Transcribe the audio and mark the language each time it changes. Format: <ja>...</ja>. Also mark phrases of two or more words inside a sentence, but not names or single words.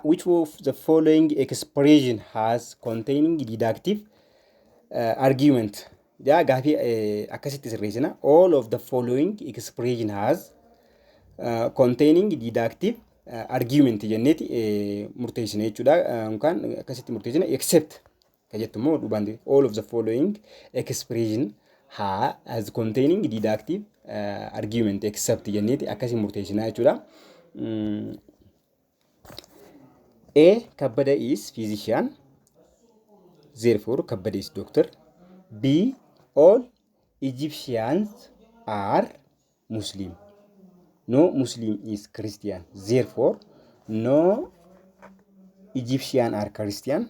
<en>Which of the following expression has containing deductive argument?</en> <om>Jaa gaafii akkasitti sirreessina.</om> <en>All of the following expression has containing deductive argument</en> <om>jenneeti murteessina jechuudha. Yookaan akkasitti murteessina except kan jettu immoo dhubaan</om> <en>all of the following expression has containing deductive argument except</en> <om>jenneeti akkasii murteessina jechuudha.</om> <en>A. Kabbada is physician, therefore Kabbada is doctor. B. All Egyptians are Muslim. No Muslim is Christian, therefore no Egyptian are Christian.</en>